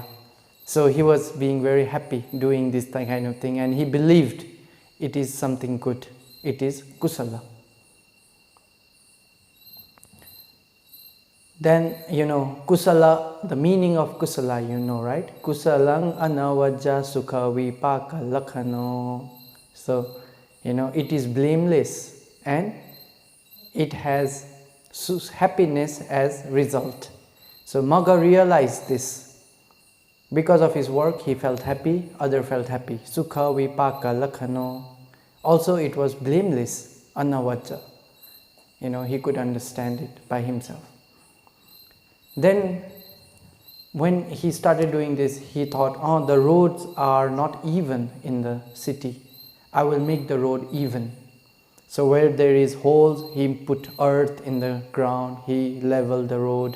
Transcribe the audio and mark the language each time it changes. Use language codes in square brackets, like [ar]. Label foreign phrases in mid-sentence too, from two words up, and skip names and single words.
[en] So he was being very happy doing this kind of thing, and he believed it is something good. It is kusala. Then, kusala, the meaning of kusala, right? [pi] Kusalang anavajja sukha vipaka lakhano. [en] So, it is blameless and it has happiness as result. So Magga realized this. Because of his work, he felt happy, other felt happy. [pi] Sukha vipaka lakhano. [en] Also, it was blameless, anavajja. He could understand it by himself. Then, when he started doing this, he thought, the roads are not even in the city. I will make the road even. So where there is holes, he put earth in the ground, he leveled the road.